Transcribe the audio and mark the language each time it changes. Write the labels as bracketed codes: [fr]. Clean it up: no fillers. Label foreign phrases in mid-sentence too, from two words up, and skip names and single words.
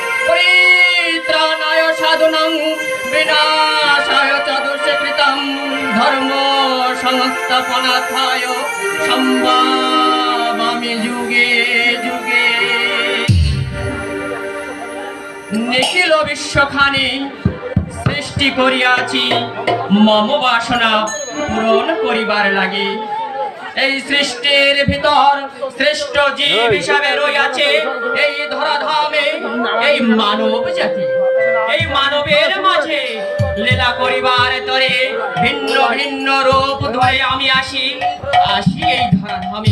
[sa] परित्राणाय साधूनां विनाशाय च दुष्कृतं धर्म संस्थापनार्थाय संभावामि युगे युगे। [bn] নিখিল বিশ্বখানি সৃষ্টি করিয়াছি মম বাসনা পূরণ করিবার লাগি। এই সৃষ্টির ভিতর শ্রেষ্ঠ জীব হিসাবে রয়েছে এই ধরাধামে এই মানব জাতি। এই মানবের মাঝে লীলা করিবার তরে ভিন্ন ভিন্ন রূপ ধরে আমি আসি এই ধরাধামে।